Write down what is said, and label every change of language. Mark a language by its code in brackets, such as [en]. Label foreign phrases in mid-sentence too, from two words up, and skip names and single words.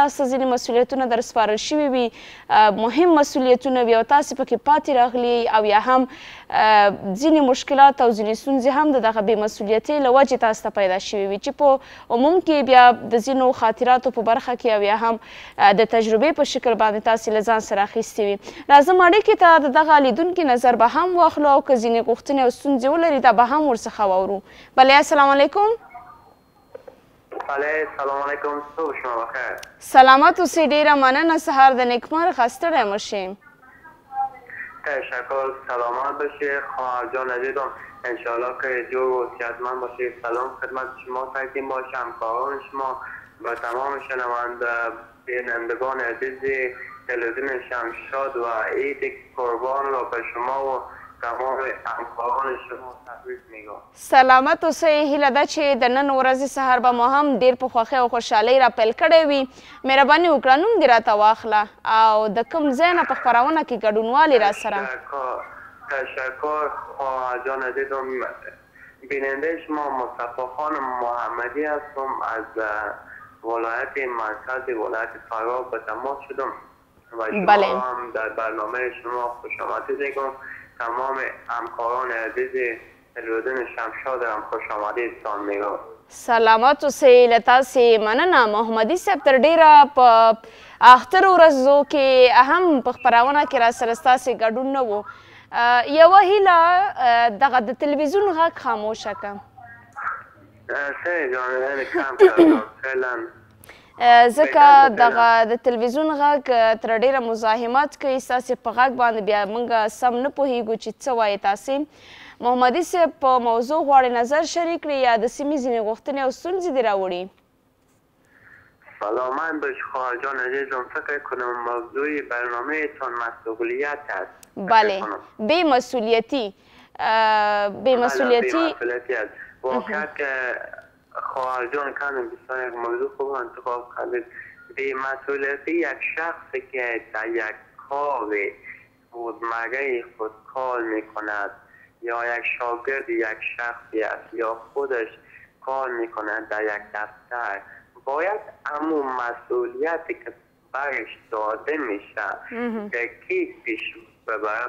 [ps] تاسو ته ځینې مسؤلیتونه در سپارل شوي وي مهم مسؤلیتونه وي او تاسې پکې پاتې راغلي او یا هم ځینې مشکلات او ځینې ستونزې هم د دغه بې مسؤلیتۍ له وجې تاسو ته پیدا شوي وي چې په عموم کې بیا د ځینو خاطراتو په برخه کې او یا هم د تجربې په شکل باندې تاسې له ځان سره اخیستې وي راځم اړیکې ته د دغه لیدونکي نظر به هم واخلو او که ځینې غوښتنې او ستونزې ولري دا به هم ورڅخه واورو بله [ar] السلام علیکم [fa] بله [ar] سلام علیکم [fa] صبح شما بخیر [ps] سلامت اوسئ ډېره مننه سهار د نیکمرغه ستړی مه شئ [fa] تشکر سلامت باشید خواهر جان عزیزم انشاءالله که جور و صحتمند باشید سلام خدمت شما تقدیم باشه همکاران شما و تمام شنونده بینندگان عزیز تلویزیون شمشاد و عید قربان را به شما و تمام همکاران شما تبریک میگم [ps] سلامت اوسئ هیله ده چې د نن ورځې سهار به مو هم ډېر په خوښۍ او خوشحالۍ راپیل کړی وي مهرباني وکړه نوم دې راته واخله او د کوم ځای نه په خپرونه کې ګډونوالي را سره [fa] تشکر خواهر جان عزیزم بیننده شما مصطفی خان محمدی هستم از ولایت مرکز ولایت فرا به تماس شدم و شما هم در برنامه شما خوش آمدید میگم تمام همکاران عزیز تلویزیون شمشاد هم خوش آمدیدتان میگم [ps] سلامت اوسئ له تاسې مننه محمدي صاحب تر ډېره په اخترو ورځو کې هم په خپرونه کې را سره ستاسې ګډون نه و یوه هیله دغه د تلویزیون غږ خاموشه کړه [fa] صحیح جان کم کردم فعلا [ps] ځکه دغه د تلویزیون غږ تر ډېره مزاحمت کوي ستاسې په غږ باندې بیا موږ سم نه پوهېږو چې څه وایې تاسې محمدي صاحب په موضوع غواړې نظر شریک کړي یا د سیمې ځینې غوښتنې او ستونزې دې راوړي [fa] سلامت باش خواهر جان عزیزم فکر کنم موضوع برنامه تان مسئولیت است بله بی مسئولیتی بی مسئولیتی واقعا که خواهر جان کنم بسیار یک موضوع خوب انتخاب کردید بی مسئولیتی یک شخصی که در یک کار روزمره خود کار میکند یا یک شاگرد یک شخصی است یا خودش کار میکند در یک دفتر باید همون مسئولیتی که برش داده میشه دقیق پیش ببره.